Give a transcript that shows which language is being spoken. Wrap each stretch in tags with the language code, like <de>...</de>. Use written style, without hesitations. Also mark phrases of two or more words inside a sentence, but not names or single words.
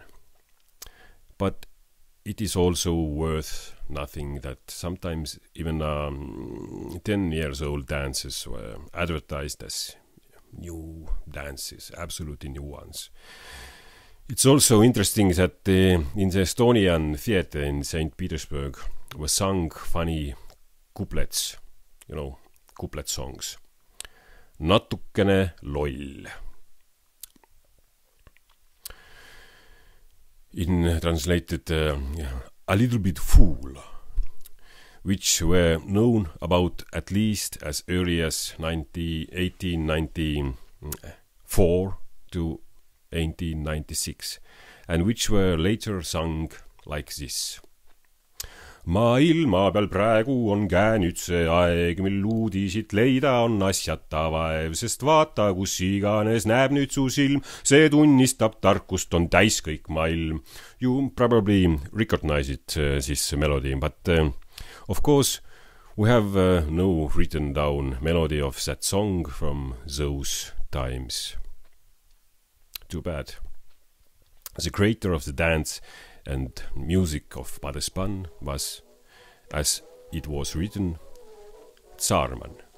<en>But it is also worth nothing that sometimes even 10 years old dances were advertised as new dances, absolutely new ones. It's also interesting that in the Estonian theater in St. Petersburg were sung funny couplets, couplet songs.</en> <et>Natukene loll.</et> <en>In translated a little bit fool, which were known about at least as early as 1894 to 1896, and which were later sung like this.</en> <et>Maailma peal praegu on käänüd see aeg, mil uudisid leida on asjata vaev, sest vaata, kus iganes näeb nüüd su silm, see tunnistab tarkust on täis kõik maailm.</et> <en>You probably recognize it, this melody, but of course we have no written down melody of that song from those times. Too bad. The creator of the dance and music of Padespan was, as it was written, Tsaarman.</en>